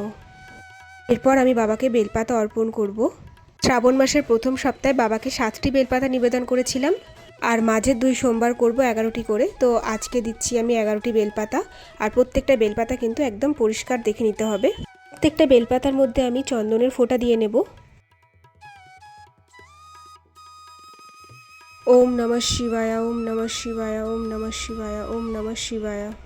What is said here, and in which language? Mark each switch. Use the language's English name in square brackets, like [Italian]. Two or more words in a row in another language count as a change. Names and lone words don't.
[Bangla] এরপর আমি বাবাকে বেলপাতা অর্পণ করব। শ্রাবণ মাসের প্রথম সপ্তাহে বাবাকে 7টি বেলপাতা নিবেদন করেছিলাম, আর মাঝের 2 সোমবার করব 11টি করে। তো আজকে দিচ্ছি আমি 11টি বেলপাতা। আর প্রত্যেকটা বেলপাতা কিন্তু একদম পরিষ্কার দেখে নিতে হবে। প্রত্যেকটা বেলপাতার মধ্যে আমি চন্দনের ফোঁটা দিয়ে নেব। [Sanskrit] ওম নমঃ শিবায়, ওম নমঃ শিবায়, ওম নমঃ শিবায়, ওম নমঃ শিবায়।